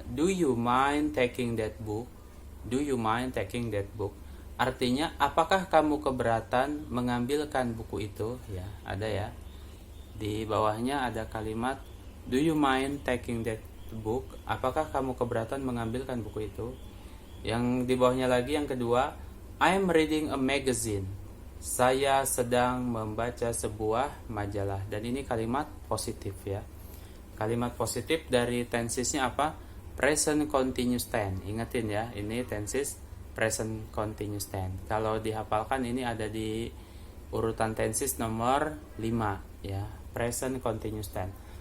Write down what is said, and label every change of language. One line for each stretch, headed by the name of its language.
English: Do you mind taking that book? Do you mind taking that book?
Indonesian: Artinya, apakah kamu keberatan mengambilkan buku itu? Ya, ada ya. Di bawahnya ada kalimat
English: do you mind taking that book?
Indonesian: Apakah kamu keberatan mengambilkan buku itu? Yang di bawahnya lagi yang kedua,
English: I am reading a magazine.
Indonesian: Saya sedang membaca sebuah majalah. Dan ini kalimat positif ya. Kalimat positif dari tensesnya apa?
English: Present continuous tense.
Indonesian: Ingatin ya, ini tenses present continuous tense. Kalau dihafalkan ini ada di urutan tenses nomor 5 ya.
English: Present continuous tense.